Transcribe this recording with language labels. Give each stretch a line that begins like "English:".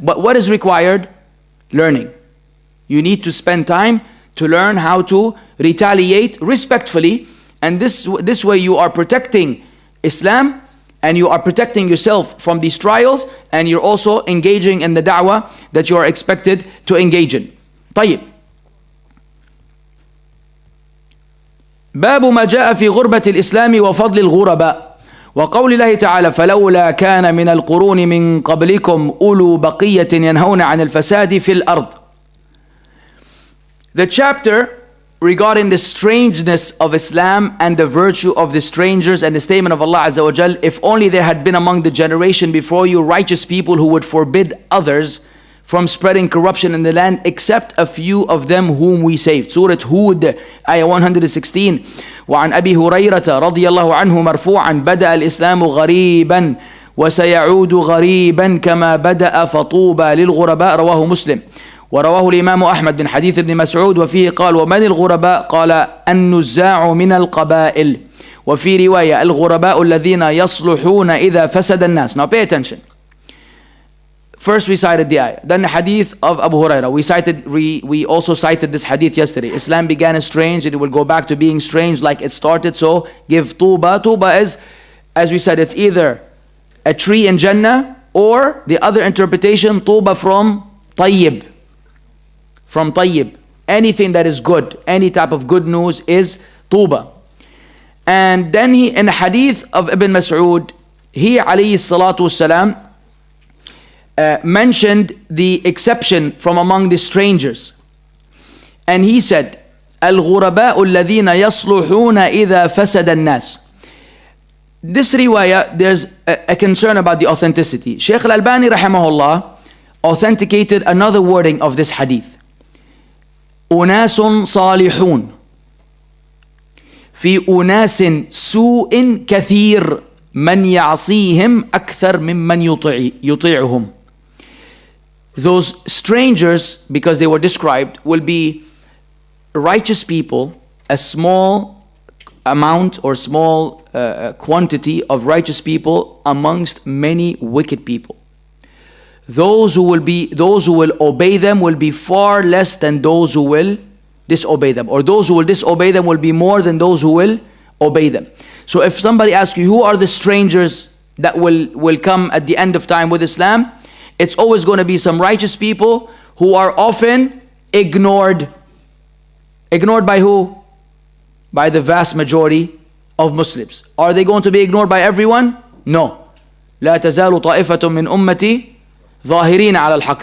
English: But what is required? Learning. You need to spend time to learn how to retaliate respectfully, and this way you are protecting Islam and you are protecting yourself from these trials, and you're also engaging in the da'wah that you are expected to engage in.
Arabic: طيب. باب ما جاء في غربة الإسلام وفضل الغرباء وقول الله تعالى فلولا كان من القرون من قبلكم أولو بقية ينهون عن الفساد في الأرض.
English: The chapter regarding the strangeness of Islam and the virtue of the strangers, and the statement of Allah Azza wa Jal, if only there had been among the generation before you righteous people who would forbid others from spreading corruption in the land, except a few of them whom we saved. Surah Hud, ayah 116.
Arabic: وعن أبي هريرة رضي الله عنه مرفوعا بدأ الإسلام غريبا وسيعود غريبا كما بدأ فطوبى للغرباء رواه مسلم. ورواه الإمام أحمد من حديث ابن مسعود وفيه قال ومن الغرباء قال النزاع من القبائل وفي رواية الغرباء الذين يصلحون إذا فسد الناس.
English: Now pay attention. First we cited the ayah, then the hadith of Abu Hurairah. We also cited this hadith yesterday. Islam began as strange, it will go back to being strange like it started. So give tuba. Tuba is, as we said, it's either a tree in Jannah, or the other interpretation, tuba from tayyib. From tayyib. Anything that is good, any type of good news is tuba. And then he, in the hadith of Ibn Mas'ud, he alayhi salatu wasalam mentioned the exception from among the strangers. And he said,
Arabic: الغرباء الذين يصلحون إذا فسد الناس.
English: This riwayah, there's a concern about the authenticity. Shaykh al-Albani rahimahullah authenticated another wording of this hadith.
Arabic: أناس صالحون في أناس سوء كثير من يعصيهم أكثر ممن يطيعهم.
English: Those strangers, because they were described, will be righteous people, a small amount or small quantity of righteous people amongst many wicked people. Those who will obey them will be far less than those who will disobey them, or those who will disobey them will be more than those who will obey them. So if somebody asks you who are the strangers that will come at the end of time with Islam, it's always going to be some righteous people who are often ignored. Ignored by who? By the vast majority of Muslims. Are they going to be ignored by everyone? No.
Arabic: لا تزال طائفة من أمتي ظاهرين على الحق.